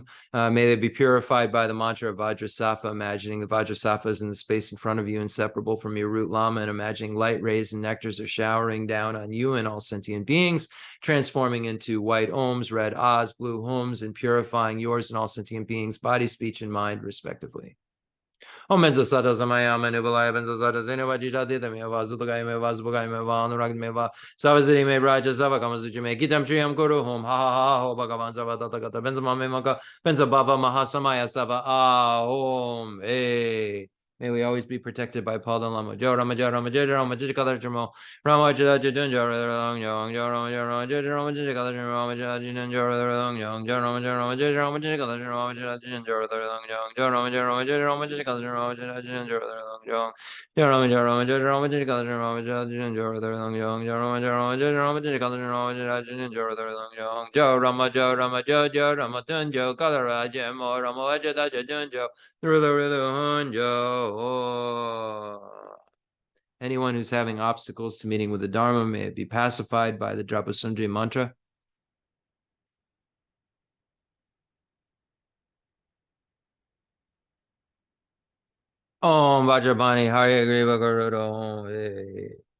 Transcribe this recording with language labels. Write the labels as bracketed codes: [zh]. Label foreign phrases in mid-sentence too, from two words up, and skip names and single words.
[en] May they be purified by the mantra of Vajrasattva, imagining the Vajrasattva in the space in front of you, inseparable from your root Lama, and imagining light rays and nectars are showering down on you and all sentient beings, transforming into white Oms, red Ahs, blue Hums, and purifying yours and all sentient beings, body, speech, and mind, respectively. [sa] Om benzo sata samaya manubalaya benzo sata zeneva jijadita meva zutagaya meva zubagaya meva anurag meva savaziri me braja sava kamasuchi me gitam triyam guru hum ha ha ha ho bhagavan sava tathagata benzo mame maka benzo bhava mahasamaya sava ahom eh. [en] May we always be protected by Paul the Lama. [sa] Jo Rama Jo Rama Jai Rama Jai Kadar Jamo Rama Jai Jai Jo Rama Jo Rama Jo Rama Jai Rama Jai Kadar Rama Jai Jai Jo Rama Jo Rama Jo Rama Jai Rama Jai Kadar Rama Jai Jai Jo Rama Jo Rama Jai Rama Jai Kadar Rama Jai Jai Jo Rama Jo Rama Jai Rama Jai Kadar Rama Jai Jai Jo Rama Jo Rama Jai Rama Jai Kadar Rama Jai Jai Jo Rama Jo Rama Jo Jo Rama Tun Jo Kadar Jai Mo Rama Jai Jai Jo. [en] Anyone who's having obstacles to meeting with the Dharma, may it be pacified by the Drapasundri mantra. [sa] Om Vajrabani Hare Griva Garuda.